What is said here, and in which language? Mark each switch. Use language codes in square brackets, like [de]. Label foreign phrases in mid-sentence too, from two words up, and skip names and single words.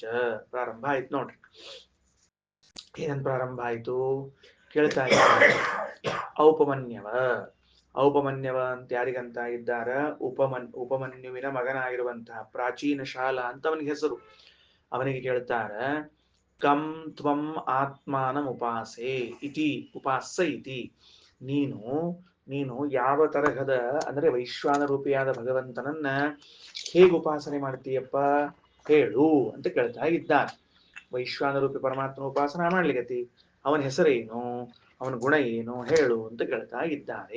[kn] ಪ್ರಾರಂಭ ಆಯ್ತು ನೋಡ್ರಿ. ಏನಂತ ಪ್ರಾರಂಭ ಆಯ್ತು ಕೇಳ್ತಾ ಇದ್ದಾರೆ. ಔಪಮನ್ಯವ ಅಂತ ಯಾರಿಗಂತ ಇದ್ದಾರ? ಉಪಮನ್ಯುವಿನ ಮಗನಾಗಿರುವಂತಹ ಪ್ರಾಚೀನ ಶಾಲ ಅಂತ ಅವನಿಗೆ ಹೆಸರು. ಅವನಿಗೆ ಕೇಳ್ತಾರ, [sa] ಕಂ ತ್ವಂ ಆತ್ಮಾನಂ ಉಪಾಸೆ ಇತಿ ಉಪಾಸ್ಯ ಇತಿ. [kn] ನೀನು ಯಾವ ತರಹದ ಅಂದ್ರೆ ವೈಶ್ವಾನ ರೂಪಿಯಾದ ಭಗವಂತನನ್ನ ಹೇಗೆ ಉಪಾಸನೆ ಮಾಡ್ತೀಯಪ್ಪ ಹೇಳು ಅಂತ ಕೇಳ್ತಾ ಇದ್ದಾನೆ. ವೈಶ್ವಾನ ರೂಪಿ ಪರಮಾತ್ಮನ ಉಪಾಸನ ಮಾಡ್ಲಿಕತಿ, ಅವನ ಹೆಸರೇನು, ಅವನ ಗುಣ ಏನು ಹೇಳು ಅಂತ ಕೇಳ್ತಾ ಇದ್ದಾರೆ.